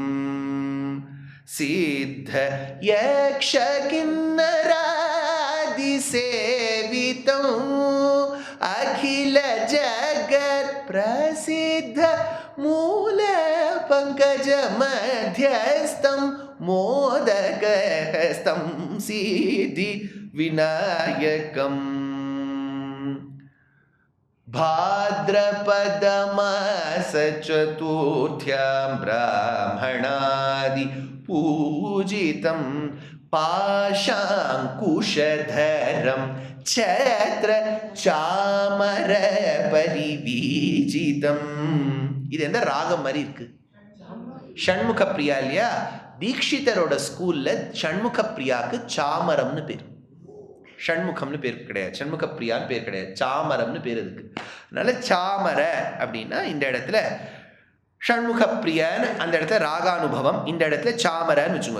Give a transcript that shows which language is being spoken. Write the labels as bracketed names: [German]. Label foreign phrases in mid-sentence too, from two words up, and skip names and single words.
[Sanskrit] सिद्ध यक्ष किन्नरादि सेवितं अखिल जगत् प्रसिद्ध मूल पङ्कज मध्यस्थं मोदकहस्तं सिद्धि विनायकम् भाद्रपद मास चतुर्थ्यां ब्राह्मणादि पूजितं पाशाङ्कुशधरं छत्र चामर परिवीजितम्. [Tamil] இது எந்த ராகம் மாதிரி இருக்கு? ஷண்முக பிரியா இல்லையா? தீக்ஷிதரோட ஸ்கூல்ல ஷண்முக பிரியாக்கு சாமரம்னு பேர். ஷண்முகம்னு பேர் கிடையாது, ஷண்முக பிரியான்னு பேர் கிடையாது, சாமரம்னு பேர் இருக்கு. அதனால சாமர அப்படின்னா இந்த இடத்துல ஷண்முக பிரியான்னு, அந்த இடத்துல ராகானுபவம், இந்த இடத்துல சாமரன்னு வச்சுக்கோங்க.